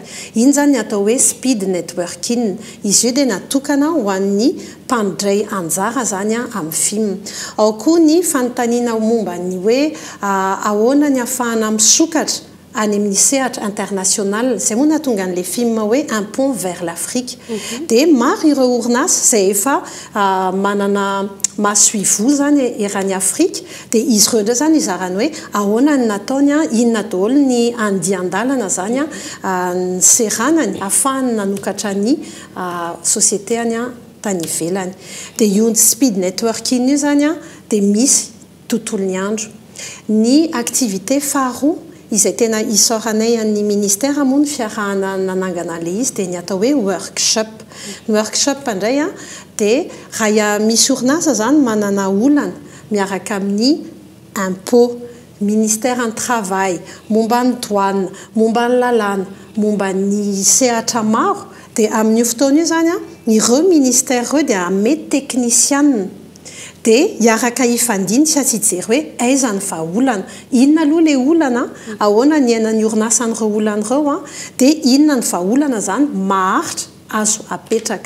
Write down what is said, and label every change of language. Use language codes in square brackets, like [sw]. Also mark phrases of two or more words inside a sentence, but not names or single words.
[mg] Iny zany atao hoe [en] speed networking. [mg] Izy io dia natokana ho an'ny mpandray anjara zany amin'ny film. Ao koa ny fanontaniana momba ny hoe ahoana ny ahafahana misokatra any amin'ny sehatra international izay moa nahatonga an'ilay film hoe [fr] un pont vers l'Afrique. [mg] Dia maro ireo orinasa izay efa manana maso ivoho zany eran'ny Afrika dia izy ireo indray zany izarany hoe ahoana ny nataony inona daholo ny andian-dalana zany ny seranany ahafahany nanokatra ny société any tany ivelany. Dia io [en] speed networking [mg] io zany dia misy tontolon'ny andro. Ny activité faharoa izay tena isaoranay amin'ny ministère moa ny fiarahana nanangana ilay izy dia ny atao hoe workshop. Ny workshop indray dia raha misy orinasa zany manana olana miaraka amin'ny impôt, [fr] ministère en travail, [mg] momba ny douane, momba ny lalàna, momba ny sehatra maro dia amin'io fotoana io zany ireo ministère ireo dia amety technicienne dia hiaraka hifandiny sy atsijery hoe aiza ny vahaolana, inona aloha ilay olana, ahoana ny ainan'ny orinasan'ireo olana ireo dia inona ny vahaolana zany maharitra azo apetraka.